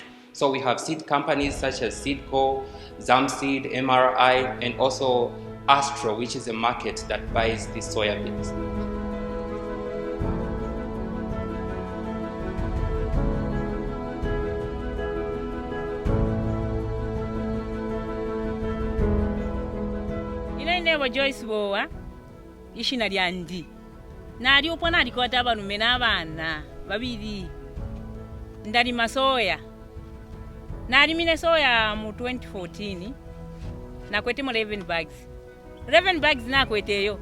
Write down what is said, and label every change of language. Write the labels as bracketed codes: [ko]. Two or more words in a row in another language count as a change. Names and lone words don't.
[en] So we have seed companies such as Seedco, Zamseed, MRI, and also Astro, which is a market that buys these soybeans. Joyce Boa, [bem] ishina lya ndi. Nali upo nalikota balume n'abaana babiri. Ndalima soya. Nalimine soya mu 2014. Nakwetemu 11 bags. 11 bags nakweteyo.